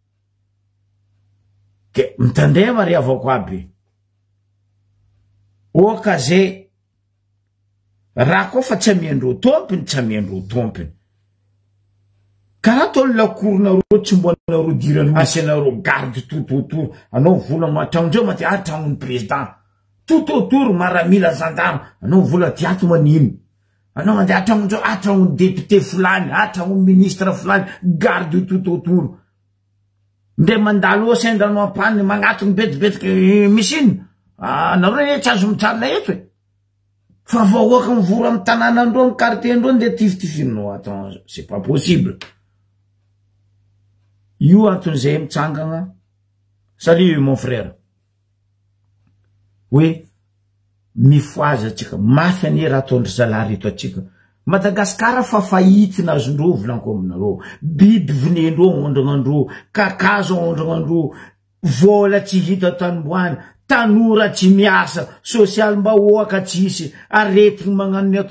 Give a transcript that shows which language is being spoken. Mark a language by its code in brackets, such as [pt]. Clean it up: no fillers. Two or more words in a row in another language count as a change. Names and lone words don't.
[mg] Ke mitandrema ry avako aby. Oka zay raha koa fa tsy amiandreo tompiny, tsy amiandreo tompiny. Karaha tolo lakoronareo tsy mbonareo dirany asianareo [fr] garde tout autour. [mg] Anao volagno atragnondreo mate atragnon'ny président. [fr] Tout autour [mg] maramila gendarme. Anao vola tiato manino. Anao mandeha atragnondreo atragnon'ny député fulany, atragnon'ny ministre fulany, [fr] garde tout autour. [mg] Nde mandalo sendanao ampany magnatony betibetiky misy ino. Anareo tsy azo mitsarina eto e. Fa vahoaka mivory amin'ny tanànandreo, amin'ny quartier-ndreo nde tifitifirinao. [fr] Attends, c'est pas possible. [mg] Io anton'izay mitsangana. [fr] Salut mon frère. Oui, [mg] mifoaza atsika, mafy anie raha ataondry zalahy reto atsika. Madagasikara fa fahitina azondreo volanko aminareo. Biby vinendreo ondragnandreo, kakazo ondragnandreo, vola tsy hita tanomboany, tanora tsy miasa, social mba hoaka tsisy, aretigny magnano mioto.